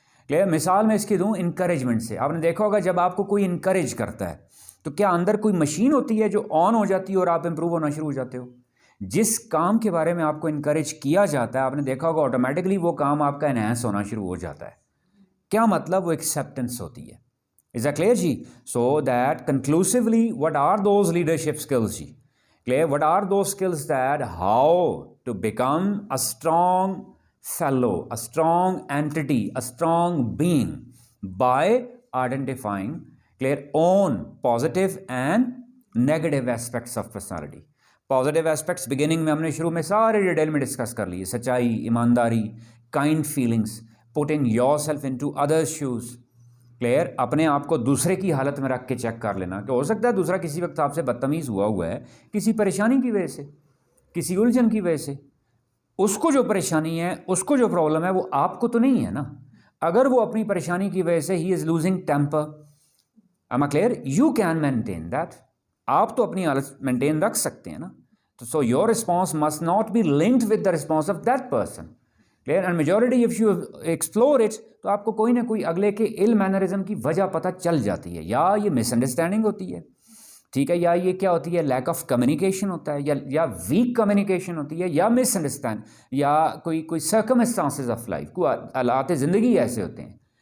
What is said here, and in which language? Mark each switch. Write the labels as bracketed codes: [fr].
[ur] Clear, مثال میں اس کی دوں انکریجمنٹ سے. آپ نے دیکھا ہوگا جب آپ کو کوئی انکریج کرتا ہے تو کیا اندر کوئی مشین ہوتی ہے جو آن ہو جاتی ہے اور آپ امپروو ہونا شروع ہو جاتے ہو. جس کام کے بارے میں آپ کو انکریج کیا جاتا ہے, آپ نے دیکھا ہوگا آٹومیٹکلی وہ کام آپ کا انہینس ہونا شروع ہو جاتا ہے. کیا مطلب, وہ ایکسیپٹنس ہوتی ہے. [en] Is that clear جی? So that conclusively, what are those leadership skills جی? Clear? What are those skills that how to become a strong fellow, a strong entity, a strong being by identifying clear own positive and negative aspects of personality. Positive aspects beginning [ur] میں ہم نے شروع میں سارے detail میں discuss کر لیے, سچائی, ایمانداری, [en] kind feelings, putting yourself into others' shoes. [ur] Clear, اپنے آپ کو دوسرے کی حالت میں رکھ کے چیک کر لینا کہ ہو سکتا ہے دوسرا کسی وقت آپ سے بدتمیز ہوا ہے, کسی پریشانی کی وجہ سے, کسی الجھن کی وجہ سے. اس کو جو پریشانی ہے, اس کو جو پرابلم ہے, وہ آپ کو تو نہیں ہے نا. اگر وہ اپنی پریشانی کی وجہ سے ہی [en] Is losing temper, am I clear, you can maintain that. [ur] آپ تو اپنی حالت مینٹین رکھ سکتے ہیں نا. [en] تو so your response must not be linked with the response of that person. [ur] Clear, [en] and majority of you explore it, [ur] تو آپ کو کوئی نہ کوئی اگلے کے ال مینرزم کی وجہ پتہ چل جاتی ہے. یا یہ مس انڈرسٹینڈنگ ہوتی ہے, ٹھیک ہے, یا یہ کیا ہوتی ہے, لیک آف کمیونیکیشن ہوتا ہے, یا ویک کمیونیکیشن ہوتی ہے, یا مس انڈرسٹینڈ, یا کوئی سرکمسٹانسز آف لائف, کوئی حالات زندگی ایسے ہوتے ہیں.